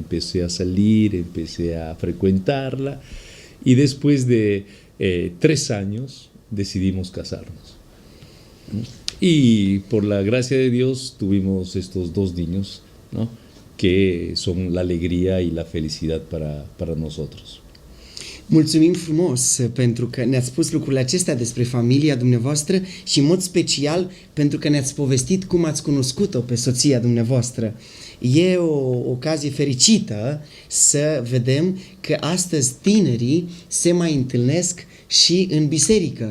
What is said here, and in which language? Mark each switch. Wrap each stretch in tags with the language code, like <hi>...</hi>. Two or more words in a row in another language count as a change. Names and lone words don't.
<es>Empecé a salir, empecé a frecuentarla y después de 3 años decidimos casarnos. Y por la gracia de Dios tuvimos estos 2 niños, ¿no? Que son la alegría y la felicidad para nosotros.</es> <ro>Mulțumim frumos pentru că ne-ați spus lucrurile acestea despre familia dumneavoastră și în mod special pentru că ne-ați povestit cum ați cunoscut-o pe soția dumneavoastră. E o ocazie fericită să vedem că astăzi tinerii se mai întâlnesc și în biserică.</ro>